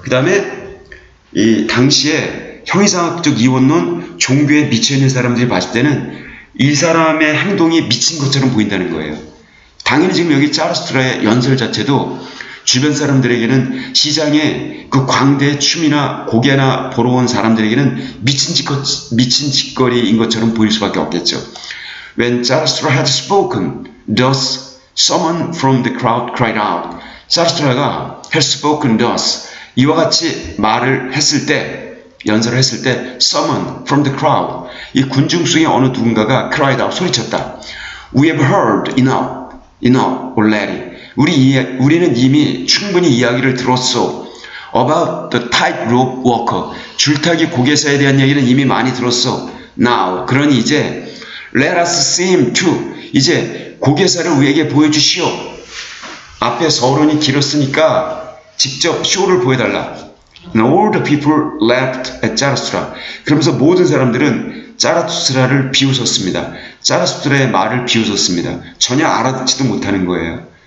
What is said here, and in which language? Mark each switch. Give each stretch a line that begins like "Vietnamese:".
Korean: 그 다음에 이 당시에 형이상학적 이원론 종교에 미쳐있는 사람들이 봤을 때는 이 사람의 행동이 미친 것처럼 보인다는 거예요. 당연히 지금 여기 자라스트라의 연설 자체도 주변 사람들에게는 시장에 그 광대의 춤이나 고개나 보러 온 사람들에게는 미친 짓거리인 것처럼 보일 수밖에 없겠죠.
English: When Zarathustra had spoken, thus someone from the crowd cried out.
Korean: 자라스트라가
English: had spoken thus
Korean: 이와 같이 말을 했을 때, 연설을 했을 때
English: someone from the crowd
Korean: 이 군중 중에 어느 누군가가
English: cried out
Korean: 소리쳤다.
English: We have heard enough already.
Korean: 우리는 이미 충분히 이야기를 들었어.
English: About the tightrope walker.
Korean: 줄타기 고개사에 대한 얘기는 이미 많이 들었어.
English: Now.
Korean: 그러니 이제
English: let us see him too.
Korean: 이제 고개사를 우리에게 보여주시오. 앞에 서론이 길었으니까 직접 쇼를 보여달라.
English: And all the people laughed at Zarathustra.
Korean: 그러면서 모든 사람들은 자라투스라를 비웃었습니다. 자라투스라의 말을 비웃었습니다. 전혀 알아듣지도 못하는 거예요.